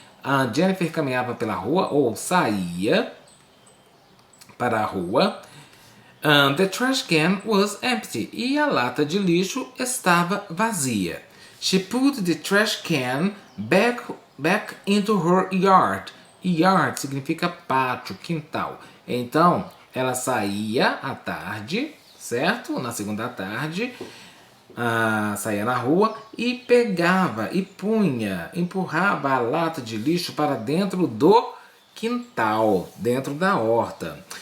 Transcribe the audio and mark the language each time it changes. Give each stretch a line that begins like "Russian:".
Portuguese: A Jennifer caminhava pela rua ou saía para a rua.
English: The trash can was empty.
Portuguese: E a lata de lixo estava vazia.
English: She put the trash can back into her yard.
Portuguese: Yard significa pátio, quintal. Então, ela saía à tarde, certo? Na segunda tarde, saía na rua e pegava e punha, empurrava a lata de lixo para dentro do quintal, dentro da horta.